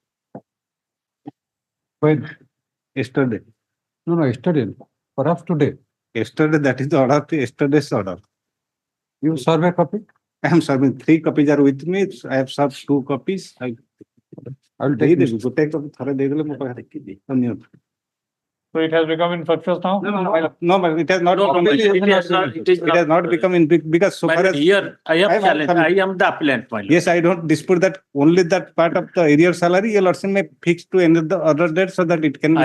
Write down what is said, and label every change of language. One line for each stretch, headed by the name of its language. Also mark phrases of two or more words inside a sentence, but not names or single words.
English: When? Yesterday. No, yesterday, perhaps today. Yesterday, that is the order to yesterday's order. You serve a copy? I am serving 3 copies are with me. I have served 2 copies. I will take
Odia: ଦେଇଦେବି ଗୋଟେ copy ଥରେ ଦେଇଦେଲେ ମୋ ପାଖରେ ଧନ୍ୟବାଦ.
English: So it has become infectious now? No, but it has not. No, no, it has not- it is It has not become in because so My far lord, as here, I have am challenged, coming. I am the appellant, my lord. Yes, I don't dispute that. Only that part of the arrear salary, your lordship may fix to end the other date so that it can be.